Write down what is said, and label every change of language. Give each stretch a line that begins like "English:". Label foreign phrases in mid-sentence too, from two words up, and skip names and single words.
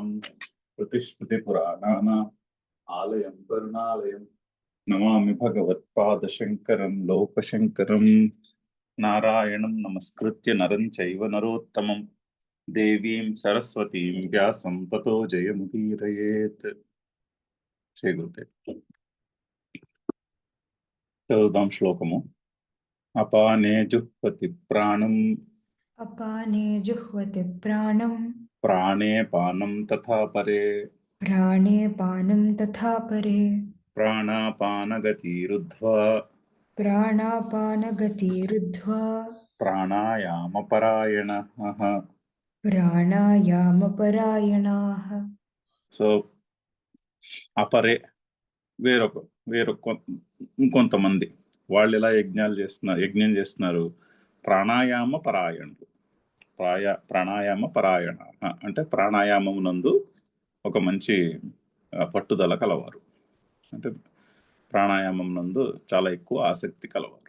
Sanskrit: श्रुतिस्मृतिपुराणानाम् आलयं करुणालयम् नमामि भगवत्पादशङ्करं लोकशङ्करं। नारायणं नमस्कृत्य नरं चैव नरोत्तमं देवीं सरस्वतीं व्यासं ततो जयमुदीरयेत्।
Telugu: శ్రీ గురుదేవ్. చదువుదాం శ్లోకము.
Sanskrit: అపానే జుహ్వతి ప్రాణం अपाने जुह्वति प्राणं ప్రాణే పానం తథా పరే प्राणे पानं तथा परे ప్రాణాపానగతిరుద్ధ్వా प्राणापानगतिरुद्ध्वा ప్రాణాయామపరాయణః. प्राणायामपरायणाः.
Telugu: సో అపరే వేరొక ఇంకొంతమంది వాళ్ళు ఎలా యజ్ఞం చేస్తున్నారు. ప్రాణాయామ పరాయణులు. ప్రాణాయామ పరాయణ అంటే ప్రాణాయామమునందు ఒక మంచి పట్టుదల కలవారు, అంటే ప్రాణాయామం నందు చాలా ఎక్కువ ఆసక్తి కలవారు.